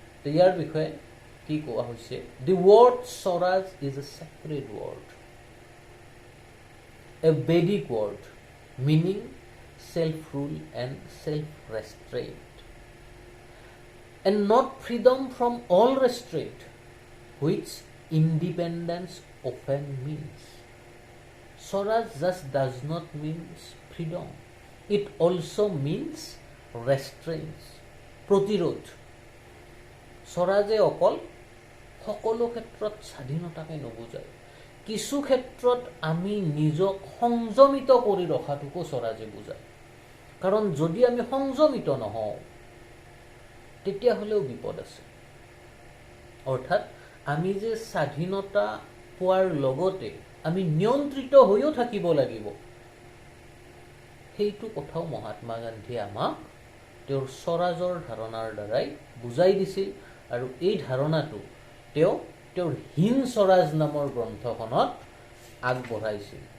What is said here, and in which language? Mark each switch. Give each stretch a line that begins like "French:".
Assamese: ইয়াৰ বিষয়ে কি কোৱা হৈছে?
English: The word Swaraj is a sacred word, a Vedic word meaning self-rule and self-restraint, and not freedom from all restraint, which independence often means. Swaraj just does not mean freedom. It also means restraints, প্ৰতিৰোধ.
Assamese: স্বৰাজে অকল সকলো ক্ষেত্ৰত স্বাধীনতাকে নুবুজায়। কিছু ক্ষেত্ৰত আমি নিজক সংযমিত কৰি ৰখাটোকো স্বৰাজে বুজায়। কাৰণ যদি আমি সংযমিত নহওঁ তেতিয়াহ'লেও বিপদ আছে। অৰ্থাৎ আমি যে স্বাধীনতা পোৱাৰ লগতে আমি নিয়ন্ত্ৰিত হৈও থাকিব লাগিব, সেইটো কথাও মহাত্মা গান্ধীয়ে আমাক তেওঁৰ স্বৰাজৰ ধাৰণাৰ দ্বাৰাই বুজাই দিছিল। আৰু এই ধাৰণাটো তেওঁ তেওঁৰ হীন স্বৰাজ নামৰ গ্ৰন্থখনত আগবঢ়াইছিল।